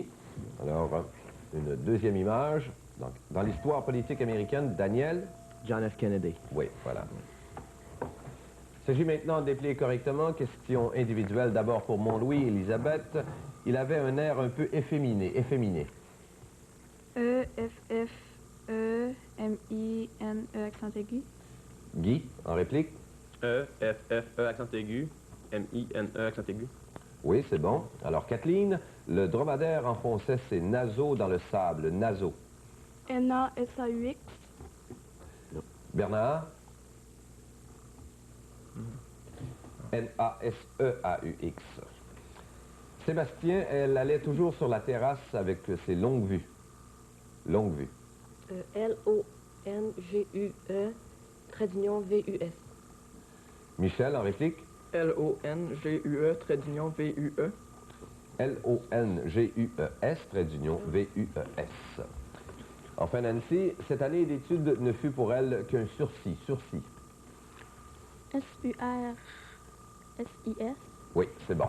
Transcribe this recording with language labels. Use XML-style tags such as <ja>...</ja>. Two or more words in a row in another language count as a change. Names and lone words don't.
<fr>Alors, une deuxième image. Donc, dans l'histoire politique américaine, Daniel. John F. Kennedy. Oui, voilà. Il s'agit maintenant de déplier correctement. Question individuelle d'abord pour mon Louis, Elisabeth. Il avait un air un peu efféminé. E-F-F-E-M-I-N-E accent aigu. Guy, en réplique. E-F-F-E accent aigu. M-I-N-E accent aigu. Oui, c'est bon. Alors, Kathleen, le dromadaire enfonçait ses naseaux dans le sable. Naseaux. N-A-S-A-U-X. Bernard. N-A-S-E-A-U-X. Sébastien, elle allait toujours sur la terrasse avec ses longues vues. Longue vue. L-O-N-G-U-E, trait d'union V-U-S. Michel, en réplique. L-O-N-G-U-E, trait d'union V-U-E. L-O-N-G-U-E-S, trait d'union V-U-E-S. Enfin, Nancy, cette année d'études ne fut pour elle qu'un sursis. Sursis. S-U-R-S-I-S. Oui, c'est bon.</fr>